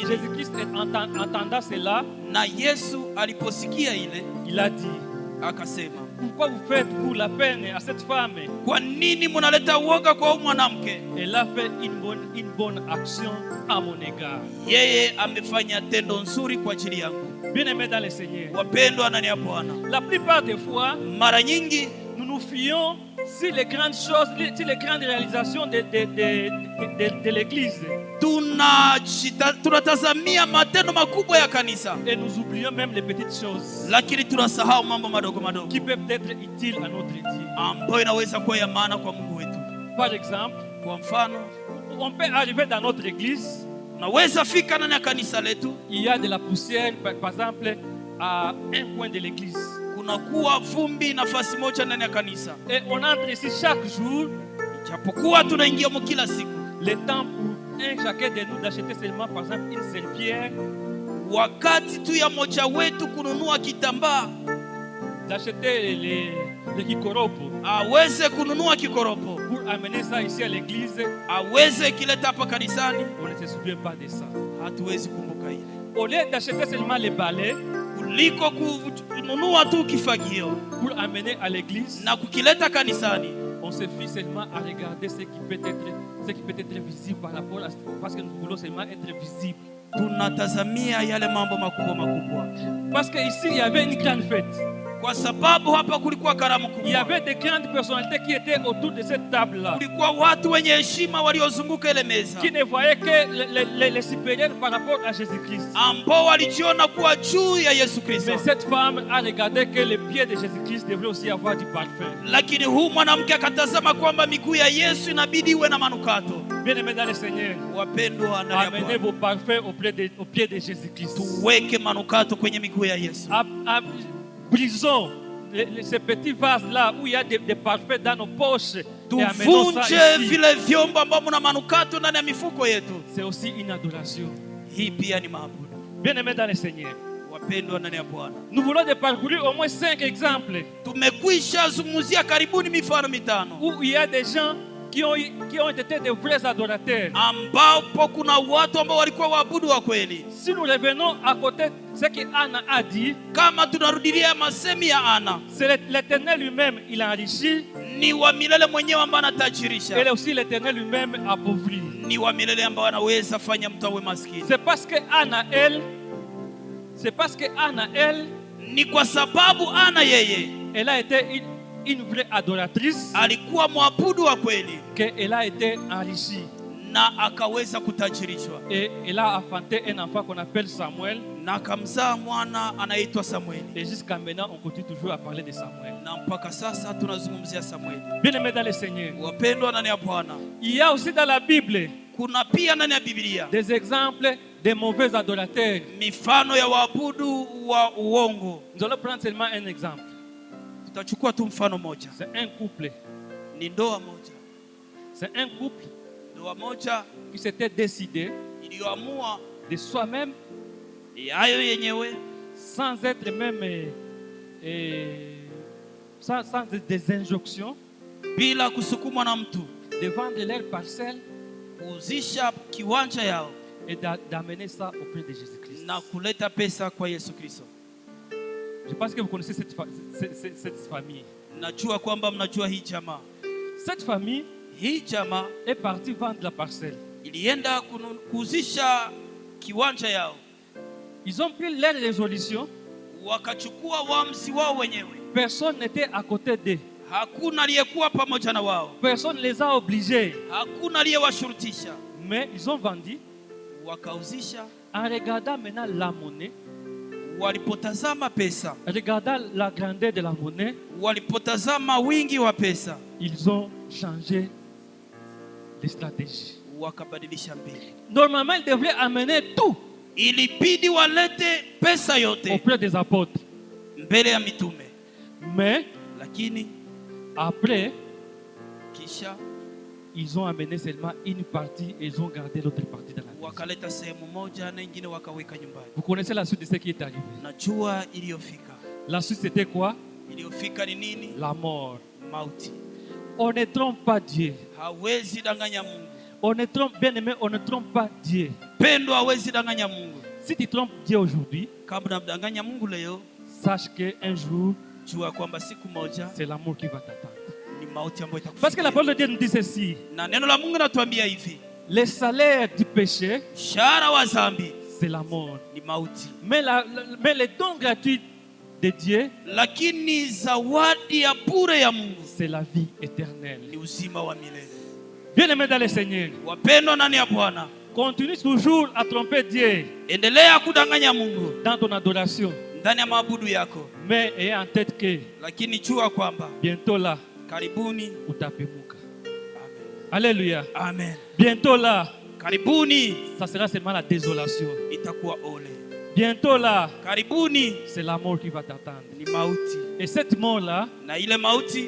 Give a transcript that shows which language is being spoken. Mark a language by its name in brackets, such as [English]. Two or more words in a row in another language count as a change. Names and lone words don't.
[French] Jésus-Christ entendant cela, [Swahili] Na Yesu aliposikia ile [French] il a dit, [Swahili] akasema, [French] pourquoi vous faites pour la peine à cette femme? [Swahili] kwa nini mnaleta uoga kwa huyu mwanamke? [French] Elle a fait une bonne action à mon égard. [Swahili] Yeye amefanya tendo nzuri kwa ajili yangu. [French] Bien-aimés dans le Seigneur, [Swahili] Wapendwa ndani ya Bwana, [French] la plupart des fois, [Swahili] mara nyingi [French] nous nous fions sur les grandes choses, sur les grandes réalisations de l'Église. [Swahili] tunatazamia matendo makubwa ya kanisa, [French] Et nous oublions même les petites choses [Swahili] lakini tunasahau mambo madogo madogo [French] qui peuvent être utiles à notre Dieu. [Swahili] ambayo inaweza kuwa ya maana kwa Mungu wetu. [French] Par exemple, [Swahili] Kwa mfano, [French] on peut arriver dans notre église, [Swahili] naweza fika ndani ya kanisa letu, [French] il y a de la poussière, par exemple, à un coin de l'église. [Swahili] kunakuwa vumbi nafasi moja ndani ya kanisa, [French] Et on entre ici chaque jour, [Swahili] japokuwa tunaingia mo kila siku. [French] le temps pour un chacun de nous d'acheter seulement, par exemple, une serpillière, [Swahili] Wakati tu ya moja wetu kununua kitambaa, [French] d'acheter les kikoropo [Swahili] aweze kununua kikoropo, [French] pour amener ça ici à l'église, [Swahili] aweze kileta hapa kanisani, [French] on ne se souvient pas de ça. [Swahili] hatuwezi kumbuka ile, [French] Au lieu d'acheter seulement les balais [Swahili] kuliko kununua tu kifagio [French] pour amener à l'église, [Swahili] na kukileta kanisani. [French] on se fie seulement à regarder ce qui peut être visible par rapport à, parce que nous voulons seulement être visibles. [Swahili] Tunatazamia yale mambo makubwa makubwa, [French] Parce qu'ici, il y avait une grande fête. [Swahili] kwa sababu hapa kulikuwa karamu [French] Il y [Swahili] kubwa, [French] avait des grandes personnalités qui étaient autour de cette table-là, [Swahili] kulikuwa watu wenye heshima waliozunguka ile meza, [French] qui ne voyaient que les supérieurs par rapport à Jésus-Christ. [Swahili] ambao walijiona kuwa juu ya Yesu Kristo. [French] Mais cette femme a regardé que les pieds de Jésus-Christ devraient aussi avoir du parfum. [Swahili] Lakini huu mwanamke akatazama kwamba miguu ya Yesu inabidi iwe na manukato. [French] Bien-aimés dans le Seigneur, [Swahili] Wapendwa ndani ya [French] amenez [Swahili] Bwana, [French] vos parfums aux pieds de Jésus-Christ. [Swahili] tuweke manukato kwenye miguu ya Yesu. [French] Brisons ces petits vases-là où il y a des parfums dans nos poches. Et amenons ça [Swahili] Tuvunje [French] ici. [Swahili] vile vyombo ambavyo mna manukato ndani ya mifuko yetu. [French] C'est aussi une adoration. [Swahili] Hii pia ni maabudu. [French] Bien-aimés dans le Seigneur, [Swahili] Wapendwa ndani ya Bwana, [French] nous voulons de parcourir au moins 5 exemples [Swahili] tumekwisha zungumzia karibuni mifano mitano [French] où il y a des gens qui ont été de vrais adorateurs. [Swahili] ambapo kuna watu ambao walikuwa waabudu wa kweli. [French] Si nous revenons à côté de ce que Anna a dit, [Swahili] Kama tunarudilia masemi ya Ana, [French] c'est l'Éternel lui-même, il a enrichi, [Swahili] ni wa milele mwenyewe ambaye [French] et [Swahili] anatajirisha, [French] aussi l'Éternel lui-même appauvri. [Swahili] ni wa milele ambaye anaweza fanya mtu awe maskini. [French] C'est parce que Anna, elle, [Swahili] Ni kwa sababu Ana yeye [French] elle a été une vraie adoratrice, [Swahili] alikuwa mwabudu wa kweli [French] qu'elle a été enrichie. [Swahili] na akaweza kutajirishwa, [French] Et elle a enfanté un enfant qu'on appelle Samuel. [Swahili] na akamzaa mwana anaitwa Samueli, [French] Et jusqu'à maintenant, on continue toujours à parler de Samuel. [Swahili] na mpaka sasa tunazungumzia Samueli. [French] Bien-aimés dans le Seigneur, [Swahili] Wapendwa ndani ya Bwana, [French] il y a aussi dans la Bible [Swahili] kuna pia ndani ya Biblia [French] des exemples de mauvais adorateurs. [Swahili] mifano ya waabudu wa uongo. [French] Nous allons prendre seulement un exemple. [Swahili] Tutachukua tu mfano moja, [French] C'est un couple. [Swahili] ni ndoa moja. [French] C'est un couple [Swahili] Ndoa moja [French] qui s'était décidé [Swahili] iliyoamua [French] de soi-même, [Swahili] hayo yenyewe [French] sans être même sans des injonctions, [Swahili] bila kusukumwa na mtu, [French] de vendre leurs parcelles [Swahili] kuuzisha kiwanja yao [French] et d'amener ça auprès de Jésus-Christ. [Swahili] na kuleta pesa kwa Yesu Kristo. [French] Je pense que vous connaissez cette famille. [Swahili] Najua kwamba mnajua hii jamaa. [French] Cette famille [Swahili] Hii jamaa [French] est partie vendre la parcelle. [Swahili] ilienda kuuzisha kiwanja yao, [French] Ils ont pris leur résolution. [Swahili] wakachukua uamuzi wao wenyewe. [French] Personne n'était à côté d'eux. [Swahili] Hakuna aliyekuwa pamoja na wao, [French] Personne ne les a obligés. [Swahili] hakuna aliyewashurutisha. [French] Mais ils ont vendu [Swahili] Wakauzisha, [French] en regardant maintenant la monnaie, [Swahili] walipotazama pesa, [French] en regardant la grandeur de la monnaie, [Swahili] walipotazama wingi wa pesa, [French] ils ont changé de stratégie. [Swahili] wakabadilisha mbili. [French] Normalement, ils devraient amener tout [Swahili] Ilibidi walete pesa yote [French] auprès des apôtres. [Swahili] mbele ya mitume, [French] Mais [Swahili] lakini [French] après, [Swahili] kisha [French] ils ont amené seulement une partie et ils ont gardé l'autre partie dans la maison. [Swahili] wakaleta sehemu moja na ingine wakaweka nyumbani. [French] Vous connaissez la suite de ce qui est arrivé. [Swahili] Najua iliyofika. [French] La suite, c'était quoi? [Swahili] Iliyofika ni nini? [French] La mort. [Swahili] Mauti. [French] On ne trompe pas Dieu. [Swahili] Hawezi danganya Mungu. [French] On ne trompe, bien aimé, on ne trompe pas Dieu. [Swahili] Pendo hawezi danganya Mungu. [French] Si tu trompes Dieu aujourd'hui, [Swahili] Kabla mdanganya Mungu leo, [French] sache qu'un jour, [Swahili] jua kwamba siku moja [French] c'est l'amour qui va t'attendre. [Swahili] ni mauti ambayo itakufikia. [French] Parce que la parole de Dieu nous dit ceci. [Swahili] Na neno la Mungu natuambia hivi, [French] Le salaire du péché, [Swahili] shara wa dhambi [French] c'est la mort. [Swahili] ni mauti, [French] Mais le don gratuit de Dieu, [Swahili] lakini zawadi ya bure ya Mungu [French] c'est la vie éternelle. [Swahili] ni uzima wa milele. [French] Bien-aimés dans le Seigneur, [Swahili] Wapendwa ndani ya Bwana, [French] continue toujours à tromper Dieu [Swahili] endelea kudanganya Mungu [French] dans ton adoration. [Swahili] ndani ya maabudu yako, [French] Mais ayez en tête que [Swahili] lakini jua kwamba [French] bientôt là, [Swahili] karibuni. utapemuka. Amen. Alléluia. Amen. [French] Bientôt là, [Swahili] Karibuni [French] ça sera seulement la désolation. [Swahili] itakuwa ole. [French] Bientôt là, [Swahili] Karibuni [French] c'est la mort qui va t'attendre. [Swahili] ni mauti, [French] Et cette mort-là, [Swahili] na ile mauti